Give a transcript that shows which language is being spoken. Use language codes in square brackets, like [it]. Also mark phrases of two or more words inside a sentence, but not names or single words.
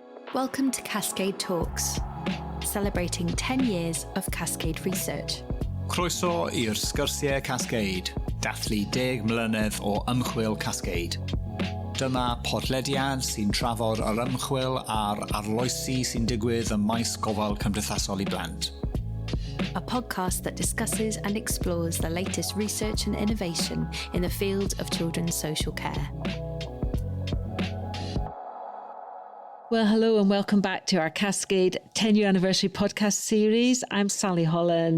[en] Welcome to Cascade Talks, celebrating 10 years of Cascade research. [cy] Croeso i'r sgyrsiau Cascade, dathlu 10 mlynedd o ymchwil Cascade. Dyma podlediad sy'n trafod yr ymchwil a'r arloesi sy'n digwydd ym maes gofal cymdeithasol I blant. [en] A podcast that discusses and explores the latest research and innovation in the field of children's social care. Well, hello and welcome back to our Cascade 10-year anniversary podcast series. I'm Sally Holland.